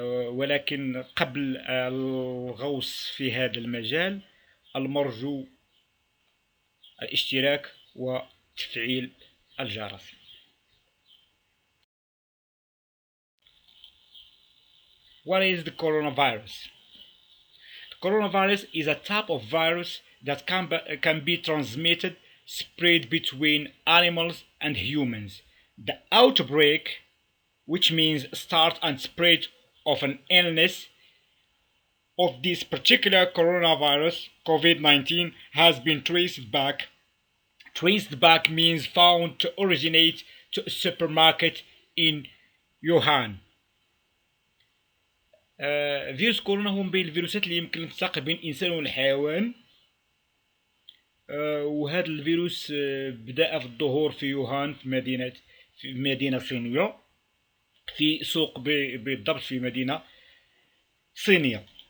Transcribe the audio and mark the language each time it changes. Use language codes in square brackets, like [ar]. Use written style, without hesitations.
[ar] ولكن قبل الغوص في هذا المجال المرجو الاشتراك وتفعيل الجرس. [en] What is the coronavirus? The coronavirus is a type of virus that can be transmitted, spread between animals and humans. The outbreak, which means start and spread of an illness of this particular coronavirus, COVID-19, has been traced back. Traced back means found to originate to a supermarket in Wuhan. [ar] فيروس كورونا هو من بين الفيروسات اللي يمكن تلتقي بين الإنسان والحيوان. وهذا الفيروس بدأ في الظهور في يوهان في مدينة صينية، في سوق بالضبط في مدينة صينية.